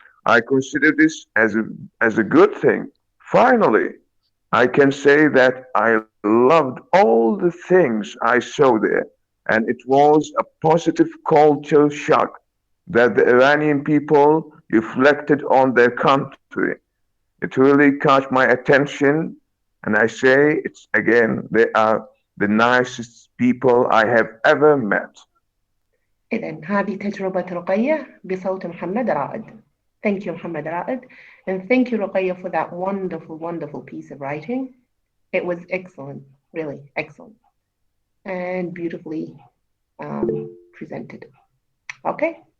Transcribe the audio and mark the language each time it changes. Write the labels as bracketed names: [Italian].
[English] I consider this as a good thing. Finally, I can say that I loved all the things I saw there, and it was a positive cultural shock that the Iranian people reflected on their country. It really caught my attention, and I say it's again, they are the nicest people I have ever met. [Arabic] إذن هذه تجربة رقية بصوت محمد رائد. [English] Thank you, Muhammad Ra'ad. And thank you, Ruqayya, for that wonderful, wonderful piece of writing. It was excellent, really excellent, and beautifully presented. Okay.